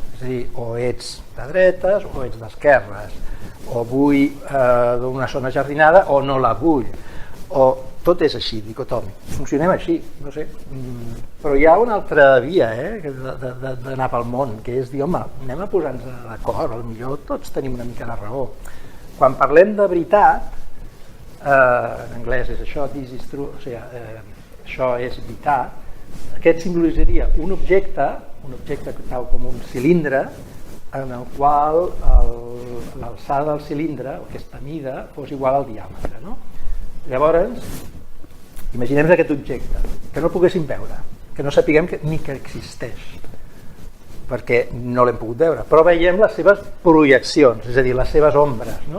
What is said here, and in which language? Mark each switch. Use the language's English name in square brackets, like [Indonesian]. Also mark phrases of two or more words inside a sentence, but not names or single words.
[Catalan] És a dir, o ets de dretes o ets d'esquerres, o vull d'una zona jardinada o no la vull, o tot és així, dicotòmic. Funcionem així, no sé. Però hi ha una altra via d'anar pel món, que és dir, home, anem a posar-nos d'acord, potser tots tenim una mica de raó. Quan parlem de veritat, en anglès és això, [English] this is true, [Catalan] o sigui, això és veritat, aquest simbolitzaria un objecte tal com un cilindre, en el qual l'alçada del cilindre, aquesta mida, fos igual al diàmetre, no? Llavors, imaginem aquest objecte, que no el poguéssim veure, que no sapiguem ni que existeix, perquè no l'hem pogut veure, però veiem les seves projeccions, és a dir, les seves ombres, no?